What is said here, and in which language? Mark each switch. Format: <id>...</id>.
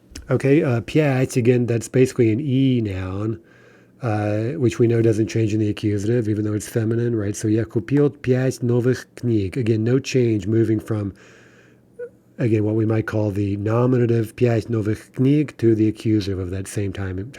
<en>Okay, пять, again, that's basically an E noun, which we know doesn't change in the accusative, even though it's feminine, right?</en> <ru>So я купил пять новых книг.</ru> <en>Again, no change moving from, again, what we might call the nominative</en> <ru>пять новых книг</ru> <en>to the accusative of that same time</en>